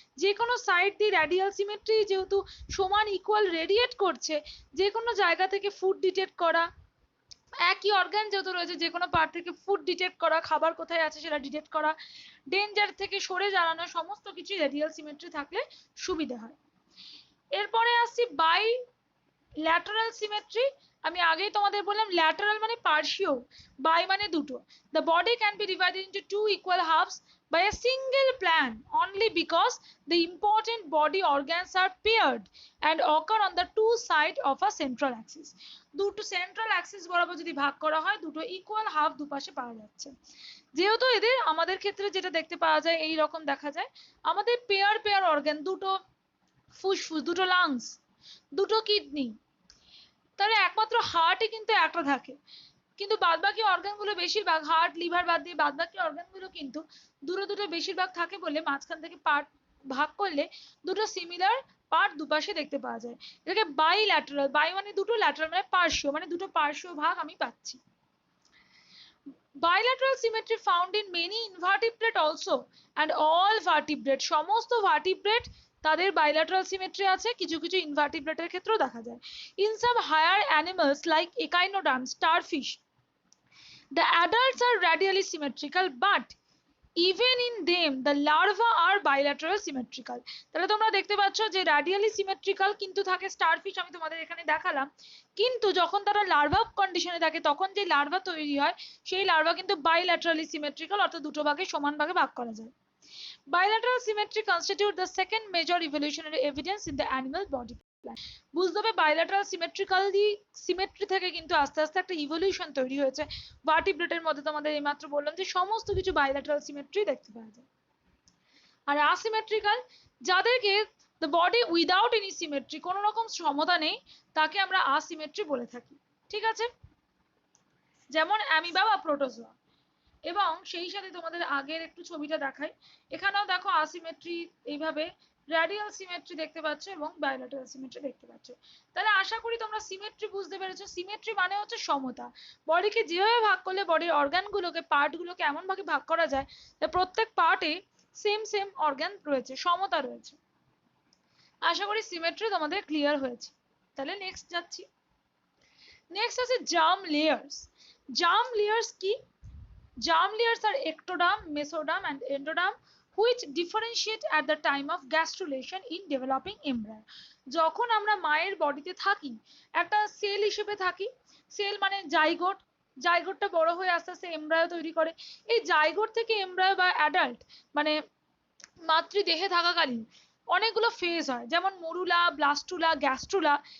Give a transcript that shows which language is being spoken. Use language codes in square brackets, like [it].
[bn] যে কোনো সাইড দিয়ে রেডিয়াল সিমেট্রি যেহেতু সমান ইকুয়াল রেডিয়েট করছে, যে কোনো জায়গা থেকে ফুড ডিটেক্ট করা, একই অর্গান যেহেতু রয়েছে যে কোনো পার্ট থেকে ফুড ডিটেক্ট করা, খাবার কোথায় আছে সেটা ডিটেক্ট করা, ডেঞ্জার থেকে সরে দাঁড়ানো, সমস্ত কিছু রেডিয়াল সিমেট্রি থাকলে সুবিধা হয়। এরপরে আসছি বাই ল্যাটারাল সিমেট্রি। আমি আগেই তোমাদের বললাম ল্যাটারাল মানে পার্শিও, বাই মানে দুটো। [en] The body can be divided into two equal halves by a single plan only because the important body organs are paired and occur on the two sides of a central axis. [bn] দুটো central Axis বরাবর যদি ভাগ করা হয়, দুটো equal half দুপাশে পাওয়া যাচ্ছে। যেহেতু এদের আমাদের ক্ষেত্রে যেটা দেখতে পাওয়া যায় এই রকম দেখা যায়, আমাদের পেয়ার পেয়ার অর্গান, দুটো ফুসফুস, দুটো লাংস, দুটো কিডনি, তাহলে একমাত্র হার্টই কিন্তু একটা থাকে, কিন্তু বাদবাকি অর্গানগুলো বেশিরভাগ হার্ট লিভার বাদ দিয়ে বাদবাকি অর্গানগুলো কিন্তু দুটো দুটো বেশিরভাগ থাকে বলে মাঝখান থেকে পার্ট ভাগ করলে দুটো সিমিলার পার্ট দুপাশে দেখতে পাওয়া যায়। এটাকে বাইল্যাটারাল, বাই মানে দুটো, ল্যাটারাল মানে পার্শ্বীয়, মানে দুটো পার্শ্বীয় ভাগ আমি পাচ্ছি। [en] Bilateral symmetry found in many invertebrate also and all vertebrate, [bn] সমস্ত ভার্টিব্রেট তাদের bilateral symmetry আছে, কিছু কিছু ইনভার্টিব্রেটের ক্ষেত্রেও দেখা যায়। [en] In some higher animals like echinoderms, starfish, the adults are radially symmetrical but even in them the larvae are bilateral symmetrical. [bn] তাহলে তোমরা দেখতে পাচ্ছ যে radially symmetrical কিন্তু থাকে স্টারফিশ, আমি তোমাদের এখানে দেখালাম, কিন্তু যখন তারা লার্ভা কন্ডিশনে থাকে তখন যে লার্ভা তৈরি হয় সেই লার্ভা কিন্তু bilaterally symmetrical, অর্থাৎ দুটো ভাগে সমান ভাগে ভাগ করা যায়। [en] Bilateral symmetry constitute the second major evolutionary evidence in the animal body. [bn] বুঝতে হবে বাইল্যাটারাল সিমেট্রি থেকে কিন্তু আস্তে আস্তে একটা ইভলিউশন তৈরি হয়েছে। ভার্টিব্রেটের মধ্যে তোমাদের এইমাত্র বললাম যে সমস্ত কিছু বাইল্যাটারাল সিমেট্রি দেখতে পাওয়া যায়। আর আসিমেট্রিক্যাল, যাদেরকে [en] the body without any symmetry, [bn] কোনো রকম সমতা নেই, তাকে আমরা আসিমেট্রি বলে থাকি। ঠিক আছে, যেমন অ্যামিবা বা প্রোটোজোয়া। এবং সেই সাথে তোমাদের আগের একটু ছবিটা দেখাই, এখানেও দেখো আসিমেট্রি এইভাবে রেডিয়াল সিমেট্রি দেখতে পাচ্ছ এবং বাইল্যাটারাল সিমেট্রি দেখতে পাচ্ছ। তাহলে আশা করি তোমরা সিমেট্রি বুঝতে পেরেছো। সিমেট্রি মানে হচ্ছে সমতা। বডিকে যেভাবে ভাগ করলে বডির অর্গানগুলোকে, পার্টগুলোকে এমন ভাবে ভাগ করা যায় যে প্রত্যেক পার্টে সেম সেম অর্গান রয়েছে, সমতা রয়েছে। আশা করি সিমেট্রি তোমাদের ক্লিয়ার হয়েছে। তাহলে নেক্সট যাচ্ছি। নেক্সট আছে জার্ম লেয়ার্স। জার্ম লেয়ার্স কি? [en] Germ layers are ectoderm, mesoderm and endoderm which differentiate at the time of gastrulation in developing embryo. [bn] যখন আমরা মায়ের বডিতে থাকি, একটা সেল হিসেবে থাকি, সেল মানে জাইগোট, জাইগোটটা বড় হয়ে আস্তে আস্তে এমব্রায়ো তৈরি করে। এই জাইগোট থেকে এমব্রায়ো বা অ্যাডাল্ট মানে মাতৃদেহে থাকাকালীন অনেকগুলো ফেজ হয়, যেমন মরুলা, ব্লাস্টুলা, গ্যাস্ট্রুলা।